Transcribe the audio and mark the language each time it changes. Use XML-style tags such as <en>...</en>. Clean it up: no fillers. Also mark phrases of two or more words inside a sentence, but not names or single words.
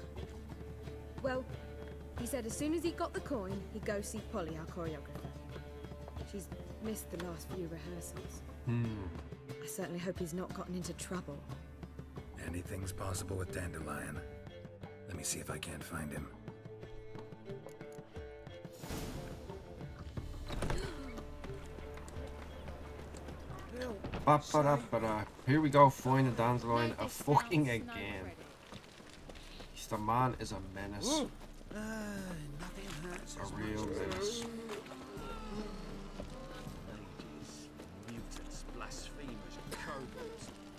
<en>Well, he said as soon as he got the coin, he'd go see Polly, our choreographer. She's missed the last few rehearsals. I certainly hope he's not gotten into trouble. Anything's possible with Dandelion. Let me see if I can't find him. Ba-ba-da-ba-da. Here we go, finding Dandelion a fucking again. The man is a menace. Nothing hurts A as real much as menace. Mages, mutants, blasphemers, kobolds.</en>